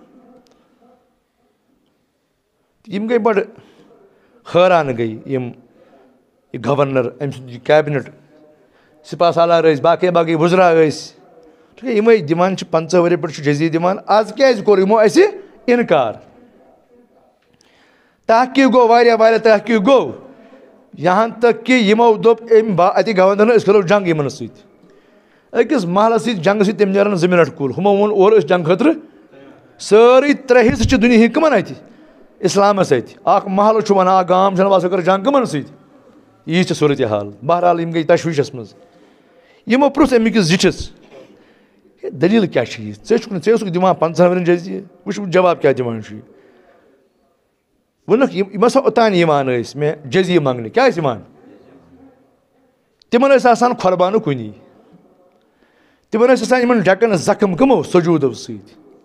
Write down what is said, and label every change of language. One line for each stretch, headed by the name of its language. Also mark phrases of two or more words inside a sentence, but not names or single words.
Kashmiri: یِم گٔے بڑٕ حٲران گٔے یِم یہِ گورنر أمۍ سُنٛد یہِ کیبنٹ سپاہ سالار ٲسۍ باقٕے باقٕے وُزرا ٲسۍ یِمے دِوان چھِ 50 ؤری پٮ۪ٹھ چھُ جزیہِ دِوان آز کیازِ کوٚر یِمو اَسہِ اِنکار تحقیٖق گوٚو واریاہ تحقیٖق گوٚو
Urdu: یہاں تک کہِ
Kashmiri: یِمو دوٚپ أمۍ اَتہِ گورنرن أسۍ کَرو جنگ یِمن سۭتۍ أکِس محلس سۭتۍ جنگہٕ سۭتۍ تِم نیرن 2 مِنٹ کُل ہُمو ووٚن اورٕ أسۍ جنگ خٲطرٕ سٲری ترٛےٚ حِصہٕ چھِ دُنہِکۍ کٕمن اَتہِ اِسلامَس سۭتۍ اکھ محلہٕ چھُ وَنان اکھ گام چھُ وَنان کٔر جنگ کٕمن سۭتۍ یی چھِ صوٗرتِ حال بہرحال یِم گٔے تشویٖشَس منٛز یِمو پرٛژھ أمِکِس زِٹھِس ہے دٔلیٖل کیٛاہ چھِ یہِ ژٕ اوسُکھ دِوان 50 ؤرِین جٔزیہِ وٕچھ جواب کیٛاہ دِوان چھُ یہِ ووٚنُکھ یِم ہسا اوٚتانۍ یِوان ٲسۍ مےٚ جٔزیہِ منٛگنہِ کیٛاہ ٲسۍ یِوان تِمن ٲسۍ آسان کھۄربانہٕ کُنی تِمن ٲسۍ آسان یِمن ڈٮ۪کن زخم کٕمو سجوٗدو سۭتۍ